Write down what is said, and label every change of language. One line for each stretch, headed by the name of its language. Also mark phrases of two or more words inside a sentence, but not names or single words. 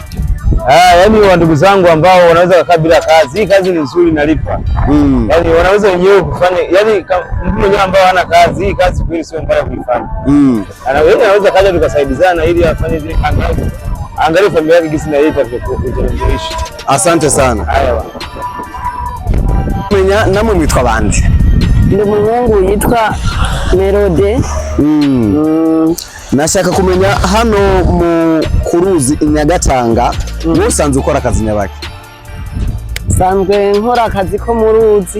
Swahili: Yaani wa ndugu zangu ambao wanaweza kukaa bila kazi. Hii kazi ni nzuri, inalipa. Yaani wanaweza wenyewe kufanya, yaani mtu mwenyewe ambao hana kazi, hii kazi kweli sio mbaya kuifanya. Anaweza kaja tukasaidizana ili afanye zile angalia familia yake gisi na yeye itakayoishi. Asante sana.
Rundi: Menya namwe mwitwa bande? Ndi muhungu yitwa Melode. Nashaka kumenya hano mu kuruzi Inyagatanga musanzwe ukora akazi nyabaki? Sanzwe nkora akazi ko mu ruzi.